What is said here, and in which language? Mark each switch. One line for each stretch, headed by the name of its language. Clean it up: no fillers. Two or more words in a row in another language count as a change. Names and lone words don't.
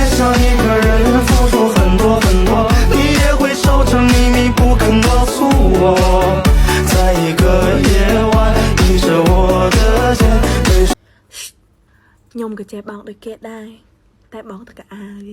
Chinese: 一个人付出很多很多，你也会守着秘密不肯告诉我，在一个夜晚依着我的肩。
Khmer: ខ្ញុំក៏ចេះបោកដូចគេដែរតែបោកតែកៅអៅវិញ